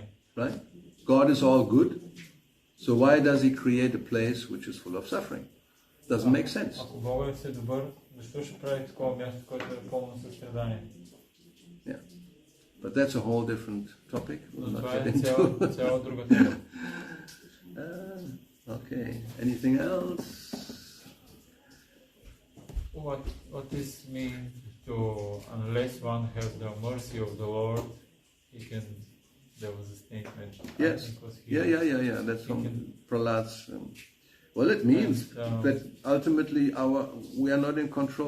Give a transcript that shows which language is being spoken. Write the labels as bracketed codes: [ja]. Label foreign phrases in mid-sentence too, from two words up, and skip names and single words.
[en] Right? God is all good, so why does he create a place which is full of suffering? Doesn't make sense. [bg] Ако Бога е все добър, защо ще прави такова място, което е пълно със страдание? [en] Yeah. But that's a whole different topic. We'll not [bg] Това [en] get [bg] е [en] into. [bg] цяла друга тема. [en] Okay. Anything else? What this means to, unless one has the mercy of the Lord, he can, there was a statement. Yes. Yeah. That's from Prahlad's. Well, it means that ultimately we are not in control.